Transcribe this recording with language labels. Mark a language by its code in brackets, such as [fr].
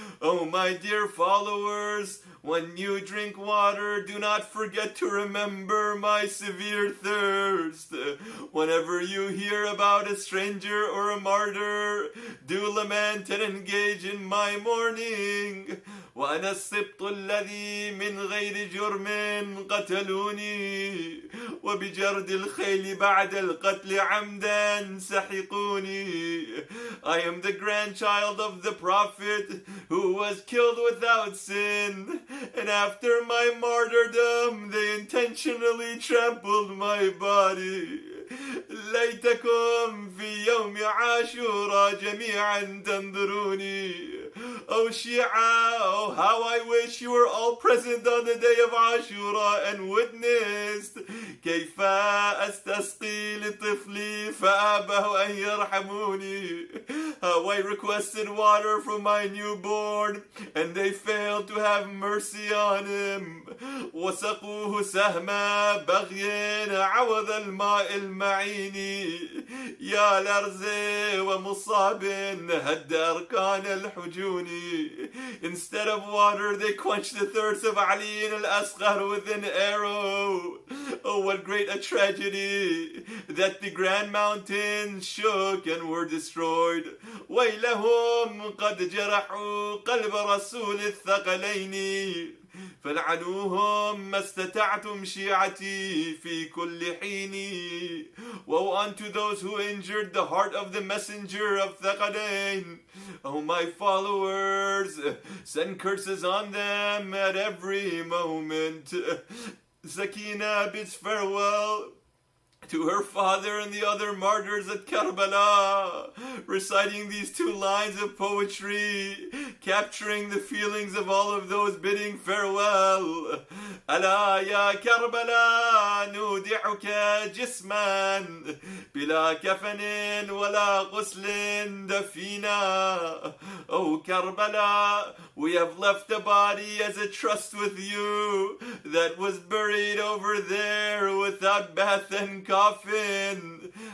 [en] Oh my dear followers, when you drink water, do not forget to remember my severe thirst. Whenever you hear about a stranger or a martyr, do lament and engage in my mourning. [ar] وأنا السبط الذي من غير جرم قتلوني وبجرد الخيل بعد القتل عمدا سحقوني. [en] I am the grandchild of the Prophet who was killed without sin, and after my martyrdom they intentionally trampled my body. [ar] ليتكم في يوم عاشوراء جميعا تنظروني. [en] Oh Shia, oh how I wish you were all present on the day of Ashura and witnessed. [ar] كيف أستسقي لطفلي فأبوا أن يرحموني. [en] How I requested water from my newborn and they failed to have mercy on him. [ar] وسقوه سهم بغي عوض الماء المعين. يا لرز ومصاب هد أركان الحجون. [en] Instead of water, they quenched the thirst of Ali al-Asghar with an arrow. Oh, what great a tragedy that the grand mountains shook and were destroyed. [ar] ويلهم قد جرحوا قلب رسول الثقلين. فلعنوهم ما استطعتم شيعتي في كل حين. [en] Woe unto those who injured the heart of the messenger of Thaqalain. O my followers, send curses on them at every moment. Sakina bids farewell to her father and the other martyrs at Karbala, reciting these two lines of poetry, capturing the feelings of all of those bidding farewell. [ar] ألا يا كربلاء نودعك جسما بلا كفن ولا غسل دفينا. [en] Oh Karbala, we have left a body as a trust with you that was buried over there without bath and coffin.